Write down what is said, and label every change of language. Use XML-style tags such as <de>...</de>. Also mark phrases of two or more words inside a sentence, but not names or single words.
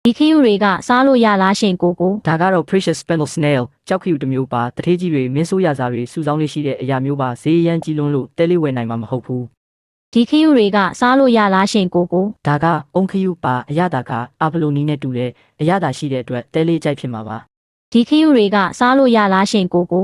<my>ဒီခရုတွေကစားလို့ရလားရှင်ကိုကို ဒါကတော့</my> <en>precious spindle snail</en> <my>ကြောက်ခရုတစ်မျိုးပါတထေးကြီးတွေမင်းဆိုးရစားတွေစုဆောင်းလေးရှိတဲ့အရာမျိုးပါဈေးရမ်းကြီးလွန်းလို့တဲလေးဝယ်နိုင်မှာမဟုတ်ဘူး ဒီခရုတွေကစားလို့ရလားရှင်ကိုကို ဒါကအုံခရုပါအရသာကအဘလိုနီးနဲ့တူတဲ့အရသာရှိတဲ့အတွက်တဲလေးကြိုက်ဖြစ်မှာပါ ဒီခရုတွေကစားလို့ရလားရှင်ကိုကို</my>